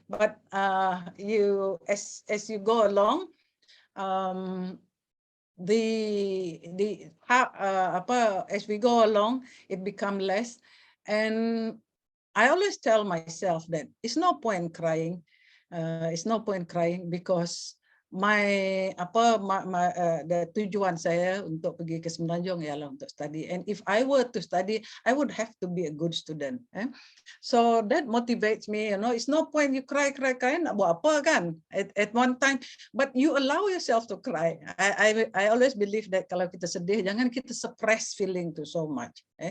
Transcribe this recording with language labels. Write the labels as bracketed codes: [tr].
[en] But you as you go along, as we go along, it become less. And I always tell myself that it's no point crying. It's no point crying because the [ms] tujuan saya untuk pergi ke Semenanjung ialah untuk study. [en] And if I were to study, I would have to be a good student. So that motivates me. You know, it's no point you cry, [ms] nak buat apa kan? [en] At one time, but you allow yourself to cry. I always believe that [ms] kalau kita sedih, jangan kita [en] suppress feeling to so much.